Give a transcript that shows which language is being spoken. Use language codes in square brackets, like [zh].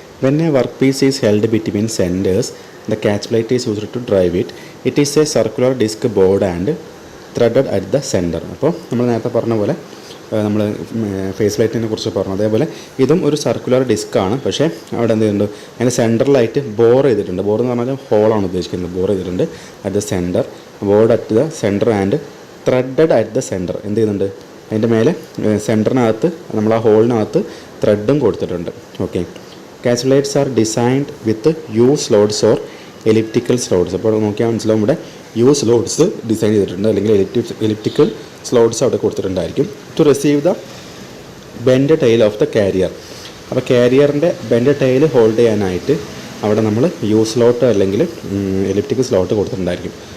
[en] When a workpiece is held between centers, the catch plate is used to drive it. It is a circular disc board and threaded at the center. [ml] അപ്പോൾ നമ്മൾ നേരത്തെ പറഞ്ഞ പോലെ നമ്മൾ face ലൈറ്റിനെ കുറിച്ച് പറഞ്ഞു, അതേപോലെ ഇതും ഒരു സർക്കുലർ ഡിസ്ക്കാണ്. പക്ഷേ അവിടെ എന്ത് ചെയ്യുന്നുണ്ട്, അതിൻ്റെ സെൻറ്ററിലായിട്ട് ബോർ ചെയ്തിട്ടുണ്ട്. ബോർ എന്ന് പറഞ്ഞാൽ ഹോളാണ് ഉദ്ദേശിക്കുന്നത്. ബോർ ചെയ്തിട്ടുണ്ട് [en] At the centre, bored at the centre and threaded at the centre. [ml] എന്ത് ചെയ്യുന്നുണ്ട്, അതിൻ്റെ മേലെ സെൻറ്ററിനകത്ത് നമ്മൾ ആ ഹോളിനകത്ത് ത്രെഡും കൊടുത്തിട്ടുണ്ട്. [en] Okay, catch plates are designed with U slots or elliptical slots. [ml] അപ്പോൾ നോക്കിയാൽ മനസ്സിലാവും, ഇവിടെ U slots ഡിസൈൻ ചെയ്തിട്ടുണ്ട്, അല്ലെങ്കിൽ elliptical slots അവിടെ കൊടുത്തിട്ടുണ്ടായിരിക്കും. [en] To receive the bend tail of the carrier. [ml] അപ്പോൾ കാരിയറിൻ്റെ ബെൻഡ് ടെയിൽ ഹോൾഡ് ചെയ്യാനായിട്ട് അവിടെ നമ്മൾ U സ്ലോട്ട് അല്ലെങ്കിൽ എലിപ്റ്റിക്കൽ സ്ലോട്ട് കൊടുത്തിട്ടുണ്ടായിരിക്കും.